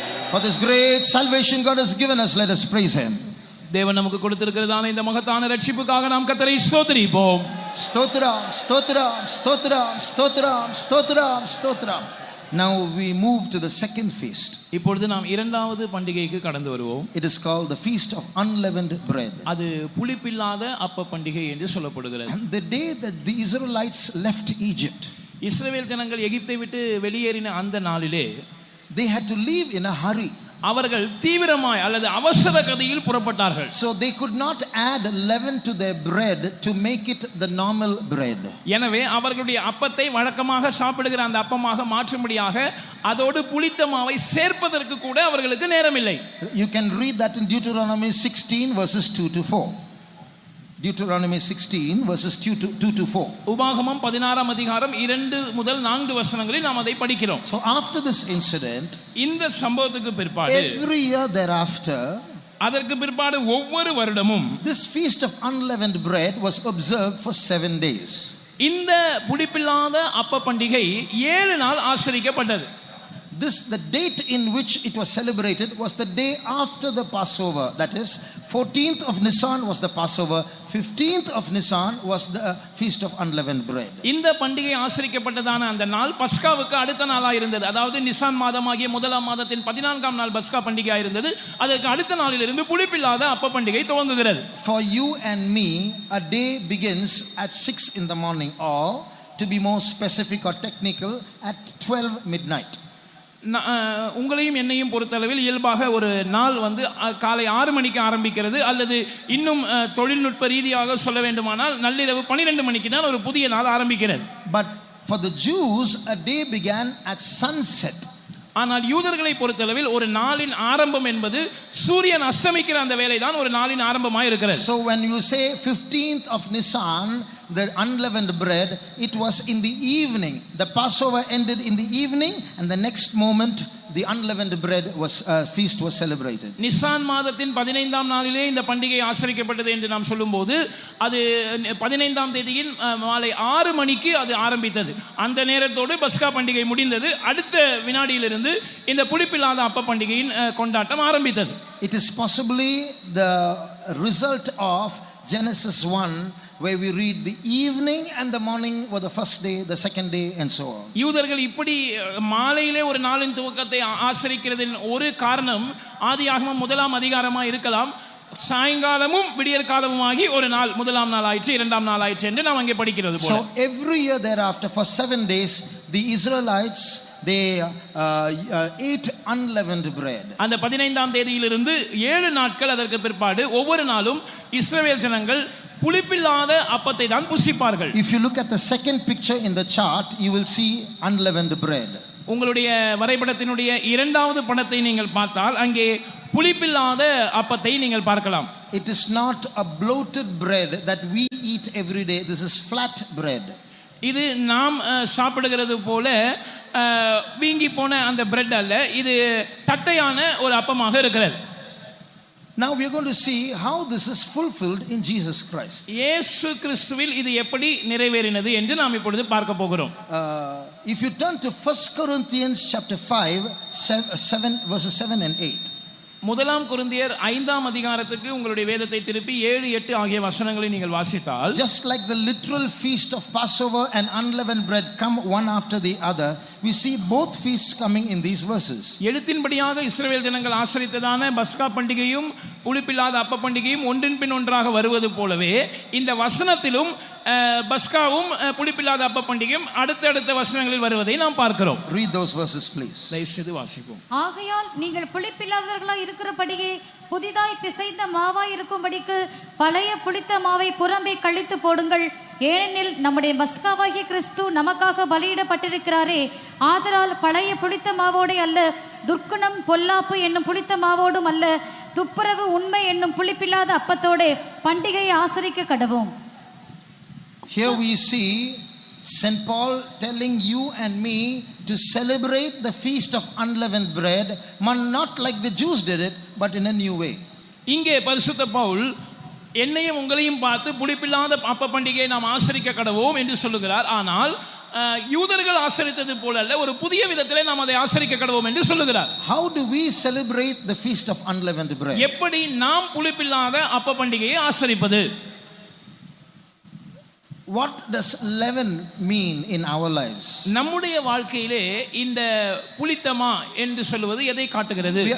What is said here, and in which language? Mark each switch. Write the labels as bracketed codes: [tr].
[en] For this great salvation God has given us, let us praise Him. [ta] தேவன் நமக்கு கொடுத்திருக்கிறதான இந்த மகத்தான ரட்சிப்புக்காக நாம் கர்த்தரை ஸ்தோத்திரிப்போம். Stotram, stotram, stotram, stotram, stotram, stotram. [en] Now we move to the second feast. [ta] இப்பொழுது நாம் இரண்டாவது பண்டிகைக்கு கடந்து வருவோம். [en] It is called the feast of unleavened bread. [ta] அது புளிப்பில்லாத அப்ப பண்டிகை என்று சொல்லப்படுகிறது. [en] The day that the Israelites left Egypt, [ta] இஸ்ரவேல் ஜனங்கள் எகிப்தை விட்டு வெளியேறின அந்த நாளிலே [en] they had to leave in a hurry. [ta] அவர்கள் தீவிரமாய் அல்லது அவசர கதியில் புறப்பட்டார்கள். [en] So they could not add leaven to their bread to make it the normal bread. [ta] எனவே அவர்களுடைய அப்பத்தை வழக்கமாக சாப்பிடுகிற அந்த அப்பமாக மாற்றும்படியாக அதோடு புளித்த மாவை சேர்ப்பதற்கு கூட அவர்களுக்கு நேரமில்லை. [en] You can read that in Deuteronomy 16 verses 2 to 4. Deuteronomy 16 verses 2 to 4. [ta] உபாகமம் 16ஆம் அதிகாரம் 2 முதல் 4 வசனங்களில் நாம் அதை படிக்கிறோம். [en] So after this incident, [ta] இந்த சம்பவத்துக்கு பிற்பாடு [en] every year thereafter, [ta] அதற்கு பிற்பாடு ஒவ்வொரு வருடமும் [en] this feast of unleavened bread was observed for 7 days. [ta] இந்த புளிப்பில்லாத அப்ப பண்டிகை 7 நாள் ஆசரிக்கப்பட்டது. [en] The date in which it was celebrated was the day after the Passover. That is, 14th of Nisan was the Passover, 15th of Nisan was the feast of unleavened bread. [ta] இந்த பண்டிகை ஆசரிக்கப்பட்டதான அந்த நாள் பஸ்காவுக்கு அடுத்த நாளா இருந்தது. அதாவது நிசான் மாதமாகிய முதலாம் மாதத்தின் 14ஆம் நாள் பஸ்கா பண்டிகையா இருந்தது. அதற்கு அடுத்த நாளிலிருந்து புளிப்பில்லாத அப்ப பண்டிகை துவங்குகிறது. [en] For you and me, a day begins at 6 in the morning, or to be more specific or technical, at 12 midnight. [ta] உங்களையும் என்னையும் பொறுத்தளவில் இயல்பாக ஒரு நாள் வந்து காலை 6 மணிக்கு ஆரம்பிக்கிறது, அல்லது இன்னும் தொழில்நுட்ப ரீதியாக சொல்ல வேண்டுமானால் நள்ளிரவு 12 மணிக்கு தான் ஒரு புதிய நாள் ஆரம்பிக்கிறது. [en] But for the Jews, a day began at sunset. [ta] ஆனால் யூதர்களை பொறுத்தளவில் ஒரு நாளின் ஆரம்பம் என்பது சூரியன் அஸ்தமிக்கிற அந்த வேளை தான் ஒரு நாளின் ஆரம்பமாக இருக்கிறது. [en] So when you say 15th of Nisan, the unleavened bread, it was in the evening. The Passover ended in the evening, and the next moment the unleavened bread feast was celebrated. [ta] Nissan மாதத்தின் 15ஆம் நாளிலே இந்த பண்டிகை ஆசரிக்கப்பட்டது என்று நாம் சொல்லும்போது அது 15ஆம் தேதியின் மாலை 6 மணிக்கு அது ஆரம்பித்தது. அந்த நேரத்தோடு பஸ்கா பண்டிகை முடிந்தது. அடுத்த வினாடியிலிருந்து இந்த புளிப்பில்லாத அப்ப பண்டிகையின் கொண்டாட்டம் ஆரம்பித்தது. [en] It is possibly the result of Genesis 1, where we read the evening and the morning were the first day, the second day, and so on. [ta] யூதர்கள் இப்படி மாலையிலே ஒரு நாளின் துவக்கத்தை ஆசரிக்கிறதின் ஒரு காரணம் ஆதியாகமம் 1ஆம் அதிகாரமாக இருக்கலாம். சாயங்காலமும் விடியற் காலமுமாகி ஒரு நாள், முதலாம் நாள் ஆயிற்று, இரண்டாம் நாள் ஆயிற்று என்று நாம் அங்கே படிக்கிறது போல. [en] So every year thereafter for 7 days the Israelites they ate unleavened bread. [ta] அந்த 15ஆம் தேதியிலிருந்து 7 நாட்கள் அதற்கு பிற்பாடு ஒவ்வொரு நாளும் இஸ்ரவேல் ஜனங்கள் புளிப்பில்லாத அப்பத்தை தான் புசிப்பார்கள். [en] If you look at the second picture in the chart, you will see unleavened bread. [ta] உங்களுடைய வரைபடத்தினுடைய இரண்டாவது படத்தை நீங்கள் பார்த்தால் அங்கே புளிப்பில்லாத அப்பத்தை நீங்கள் பார்க்கலாம். [en] It is not a bloated bread that we eat every day. This is flat bread. [ta] இது நாம் சாப்பிடுகிறது போல வீங்கி போன அந்த பிரெட் அல்ல, இது தட்டையான ஒரு அப்பமாக இருக்கிறது. [en] Now we are going to see how this is fulfilled in Jesus Christ. [ta] இயேசு கிறிஸ்துவில் இது எப்படி நிறைவேறினது என்று நாம் இப்பொழுது பார்க்க போகிறோம். [en] If you turn to 1 Corinthians chapter 5 7 verses 7 and 8. [ta] முதலாம் கொரிந்தியர் 5ஆம் அதிகாரத்துக்கு உங்களுடைய வேதத்தை திருப்பி 7, 8 ஆகிய வசனங்களை நீங்கள் வாசித்தால், [en] just like the literal feast of Passover and unleavened bread come one after the other, we see both feasts coming in these verses. [ta] எழுத்தின்படியாக இஸ்ரவேல் ஜனங்கள் ஆசரித்ததான பஸ்கா பண்டிகையும் புளிப்பில்லாத அப்ப பண்டிகையும் ஒன்றின் பின் ஒன்றாக வருவது போலவே இந்த வசனத்திலும் பஸ்காவும் புளிப்பில்லாத அப்ப பண்டிகையும் அடுத்தடுத்த வசனங்களில் வருவதை நாம் பார்க்கிறோம். [en] Read those verses please. [ta] தயவு செய்து வாசிப்போம். ஆகையால் நீங்கள் புளிப்பில்லாதவர்களாய் இருக்கிறபடியே புதிதாய் பிசைந்த மாவாய் இருக்கும்படிக்கு பழைய புளித்த மாவை புறம்பே கழித்து போடுங்கள். ஏனெனில் நம்முடைய பஸ்காவாகிய கிறிஸ்து நமக்காக பலியிடப்பட்டிருக்கிறாரே. ஆதலால் பழைய புளித்த மாவோடே அல்ல, துர்க்குணம் பொல்லாப்பு என்னும் புளித்த மாவோடும் அல்ல, துப்புரவு உண்மை என்னும் புளிப்பில்லாத அப்பத்தோடே பண்டிகையை ஆசரிக்க கடவோம். [en] Here we see St. Paul telling you and me to celebrate the feast of unleavened bread, not like the Jews did it, but in a new way. [ta] இங்கே பரிசுத்த பவுல் என்னையும் உங்களையும் பார்த்து புளிப்பில்லாத அப்ப பண்டிகையை நாம் ஆசரிக்க கடவோம் என்று சொல்லுகிறார். ஆனால் யூதர்கள் ஆசரித்தது போல அல்ல, ஒரு புதிய விதத்திலே நாம் அதை ஆசரிக்க கடவோம் என்று சொல்லுகிறார். [en] How do we celebrate the feast of unleavened bread? [ta] எப்படி நாம் புளிப்பில்லாத அப்ப பண்டிகையை ஆசரிப்பது? [en] What does leaven mean in our lives? [ta] நம்முடைய வாழ்க்கையிலே இந்த புளித்தமா என்று சொல்வது எதை காட்டுகிறது?